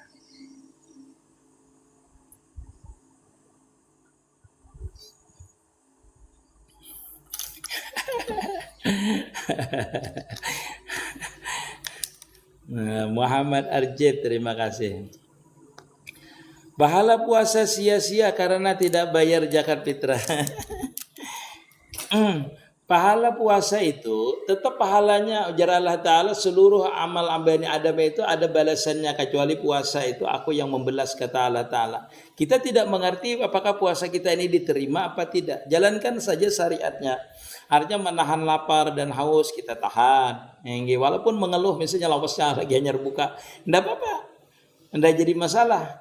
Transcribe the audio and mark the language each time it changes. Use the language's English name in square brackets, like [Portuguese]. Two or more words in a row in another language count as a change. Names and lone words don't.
[Indonesian] Muhammad Arjid, terima kasih. Pahala puasa sia-sia karena tidak bayar zakat fitrah. Pahala puasa itu tetap pahalanya ujar Allah Ta'ala, seluruh amal Bani Adam itu ada balasannya kecuali puasa itu aku yang membelas, kata Allah Ta'ala. Kita tidak mengerti apakah puasa kita ini diterima apa tidak. Jalankan saja syariatnya. Artinya menahan lapar dan haus kita tahan. Walaupun mengeluh misalnya lapasnya lagi hanya buka, tidak apa-apa, tidak jadi masalah.